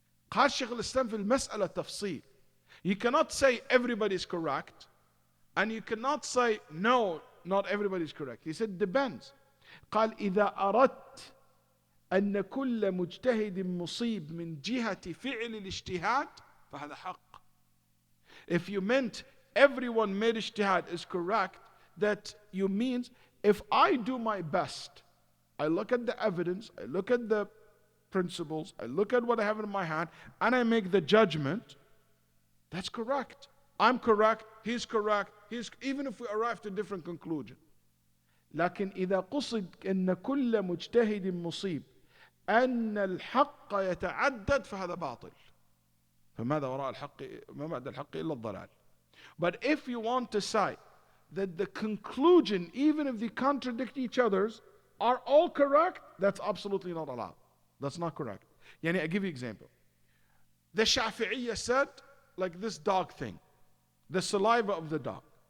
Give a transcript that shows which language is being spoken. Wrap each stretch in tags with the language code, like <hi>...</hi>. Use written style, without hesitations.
<ar>قال شيخ الإسلام في المسألة تفصيل.</ar> <en>You cannot say everybody is correct, and you cannot say no, not everybody is correct. He said depends.</en> <ar>قال إذا أردت أن كل مجتهد مصيب من جهة فعل الاجتهاد فهذا حق.</ar> <en>If you meant everyone made ijtihad is correct, that you means if I do my best, I look at the evidence, I look at the principles, I look at what I have in my hand, and I make the judgment, that's correct. I'm correct, he's correct, even if we arrive to a different conclusion.</en> <ar>لكن إذا قصد أن كل مجتهد مصيب أن الحق يتعدد فهذا باطل. فماذا وراء الحق ما بعد الحق إلا الضلال.</ar> <en>But if you want to say that the conclusion, even if they contradict each other's, are all correct, that's absolutely not allowed. That's not correct. Yani, I give you an example. The Shafi'iyya said, like this dog thing, the saliva of the dog.</en>